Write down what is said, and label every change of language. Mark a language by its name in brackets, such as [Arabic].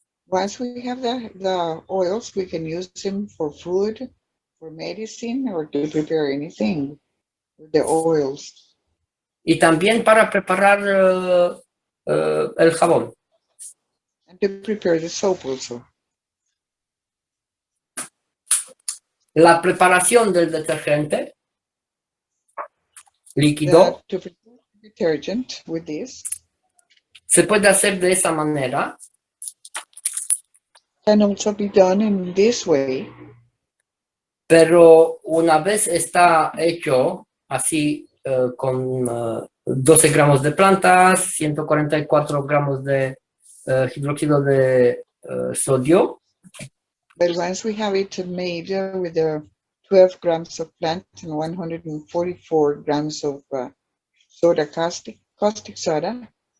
[English] Once we have the oils, we can use them for food, for medicine, or to prepare anything with the oils. [Spanish] Y también para preparar el jabón. [English] And to prepare the soap also. [Spanish] La preparación del detergente líquido [English] To prepare detergent with this [Spanish] se puede hacer de esa manera. [English] can also be done in this way. [Spanish] Pero una vez está hecho así con 12 gramos de plantas, 144 gramos de hidróxido de sodio, [English] But once we have it made with the 12 grams of plant and 144 grams of soda, caustic soda,